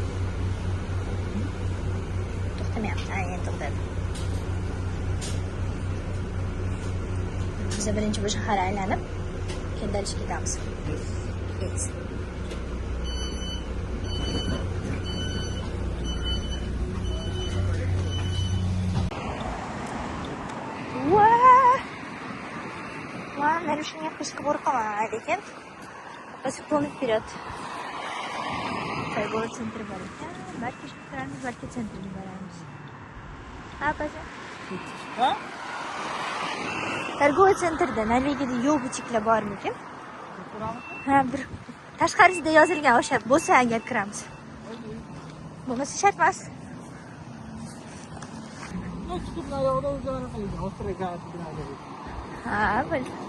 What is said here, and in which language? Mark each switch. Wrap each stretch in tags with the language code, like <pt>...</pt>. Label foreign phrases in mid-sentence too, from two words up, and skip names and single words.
<uz>To'xtamayapti, endi to'xtadi. Biz birinchi bu shahar aylanib, keyin dalishga ketamiz.</uz> <ru>Yes. Нарушение пешеходного перехода, lekin полный вперед. Торговый центр</ru> <uz>бар ekan. Balki shu turamiz, balki sentrga boramiz. Ha, baza. Ha?</uz> <ru>Торговый центрda</ru> <uz>Norvegiyada yo'l bichiklar bormikin? Ha, bir Tashqarisida yozilgan o'sha bo'lsa agar kiramiz. Bo'lmasa shart emas. Ha, bil.</uz>